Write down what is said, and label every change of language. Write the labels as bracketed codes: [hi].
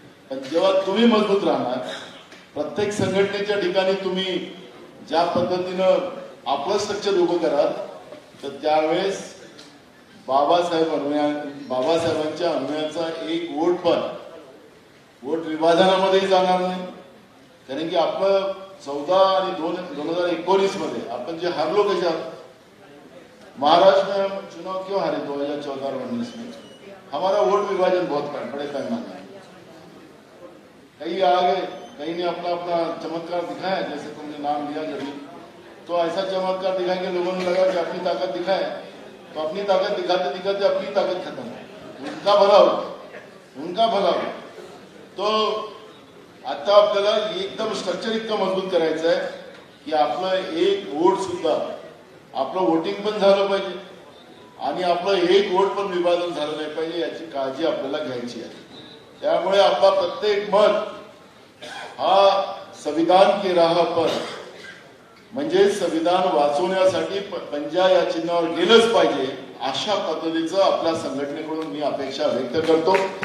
[mr] पण जेव्हा तुम्ही मजबूत राहणार, प्रत्येक संघटनेच्या ठिकाणी तुम्ही ज्या पद्धतीनं आपलं स्ट्रक्चर उभं कराल, तर त्यावेळेस बाबासाहेबांच्या अन्वयाचा एक वोट पण वोट विभाजनामध्येही जाणार नाही. कारण की आपलं 14 आणि 2019 मध्ये आपण जे हारलो कशात, [hi] महाराष्ट्र में चुनाव क्यों हारे 2014 और 19 में, हमारा वोट विभाजन बहुत बड़े पैमाने है. कई आ गए, कई ने अपना अपना चमत्कार दिखाया, जैसे तुमने नाम लिया जब, तो ऐसा चमत्कार दिखाया कि लोगों ने लगा कि अपनी ताकत दिखाए, तो अपनी ताकत दिखाते दिखाते अपनी ताकत खत्म हो, उनका भला हो, उनका भला हो. [mr] तो आता आपल्याला एकदम स्ट्रक्चर इतकं मजबूत करायचं आहे की आपलं एक वोट सुद्धा, आपलं वोटिंग पण झालं पाहिजे आणि आपलं एक वोट पण विभाजन झालं नाही पाहिजे, याची काळजी आपल्याला घ्यायची आहे. त्यामुळे आपला प्रत्येक मत हा [hi] संविधान की राह पर, [mr] म्हणजे संविधान वाचवण्यासाठी पंजा या चिन्हावर गेलंच पाहिजे, अशा पद्धतीचं आपल्या संघटनेकडून मी अपेक्षा व्यक्त करतो.